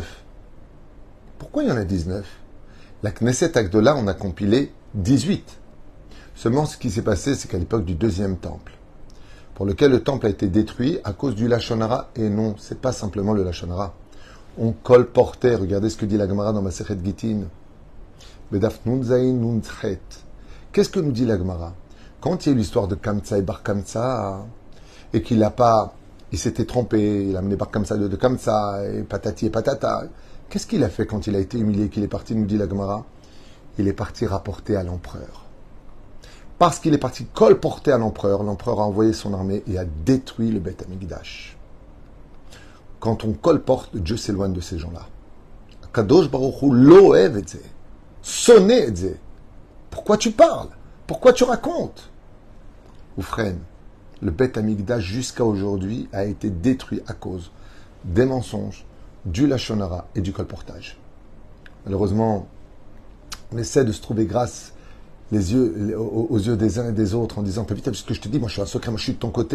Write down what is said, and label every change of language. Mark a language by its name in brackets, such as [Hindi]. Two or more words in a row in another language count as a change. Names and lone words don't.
[French] Pourquoi il y en a 19? La Knesset Agdola, on a compilé 18. Seulement, ce qui s'est passé, c'est qu'à l'époque du 2e temple, pour lequel le temple a été détruit à cause du [Hebrew] לשון הרע, [French] et non, c'est pas simplement le [Hebrew] לשון הרע. [French] On colportait, regardez ce que dit la Gemara dans Masechet Gittin. [Hebrew] בדף נון זין נון חית. [French] Qu'est-ce que nous dit la Gemara? Quand il y a eu l'histoire de Kamsa et Bar Kamsa, et qu'il n'a pas, il s'était trompé, il a amené Bar Kamsa de Kamsa, et patati et patata, qu'est-ce qu'il a fait quand il a été humilié, qu'il est parti, nous dit la Gemara? il est parti rapporter à l'empereur. Parce qu'il est parti colporter à l'empereur, l'empereur a envoyé son armée et a détruit le [Hebrew] בית המקדש. [French] Quand on colporte, Dieu s'éloigne de ces gens-là. [Hebrew] קדוש ברוך הוא לא אוהב את זה. שונא את זה. [French] Pourquoi tu parles? Pourquoi tu racontes? Oufren, le [Hebrew] בית המקדש [French] jusqu'à aujourd'hui a été détruit à cause des mensonges, du [Hebrew] לשון הרע [French] et du colportage. Malheureusement, on essaie de se trouver grâce aux yeux des uns et des autres en disant « Vite, ce que je te dis, moi je suis un secret, moi je suis de ton côté.